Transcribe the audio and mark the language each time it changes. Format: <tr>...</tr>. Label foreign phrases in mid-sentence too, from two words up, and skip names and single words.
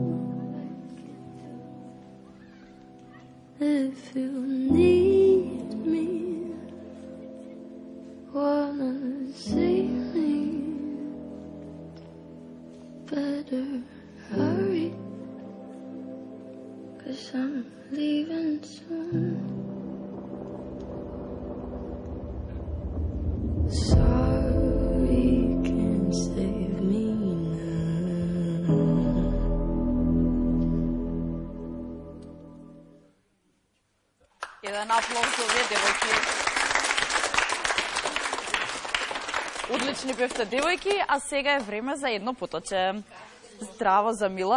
<en>If you need me, wanna see me, better hurry, 'cause I'm leaving soon. Sorry, can't save me now.</en> <mk>Еден аплауз за овие девојки. Одлични бевте девојки, а сега е време за едно поточе. Здраво за Мила.</mk>